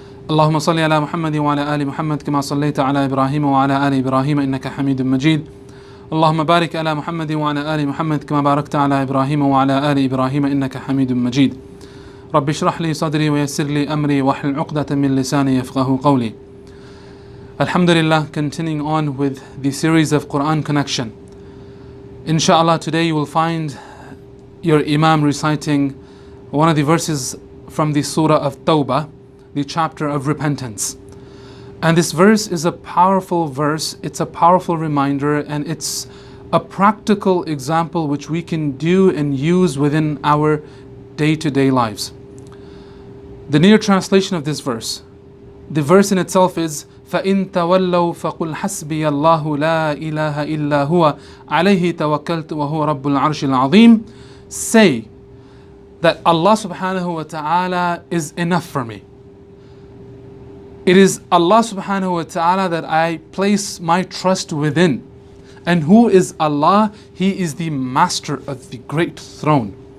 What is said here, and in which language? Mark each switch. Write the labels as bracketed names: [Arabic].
[Arabic] اللهم صل على محمد وعلى آل محمد كما صليت على إبراهيم وعلى آل إبراهيم إنك حميد مجيد. اللهم بارك على محمد وعلى آل محمد كما باركت على إبراهيم وعلى آل إبراهيم إنك حميد مجيد. رب اشرح لي صدري ويسر لي أمري واحلل عقدة من لساني يفقهوا قولي. [English] Alhamdulillah, continuing on with the series of Quran connection. Inshallah, today you will find your Imam reciting one of the verses from the Surah of Tawbah, the chapter of repentance. And this verse is a powerful verse, it's a powerful reminder, and it's a practical example which we can do and use within our day-to-day lives. The near translation of this verse, the verse in itself is [Arabic] فَإِن تَوَلَّوْا فَقُلْ حَسْبِيَ اللَّهُ لَا إِلَهَ إِلَّا هُوَ عَلَيْهِ تَوَكَّلْتُ وَهُوَ رَبُّ الْعَرْشِ الْعَظِيمِ. [English] Say that Allah subhanahu wa ta'ala is enough for me. It is Allah subhanahu wa ta'ala that I place my trust within. And who is Allah? He is the master of the great throne.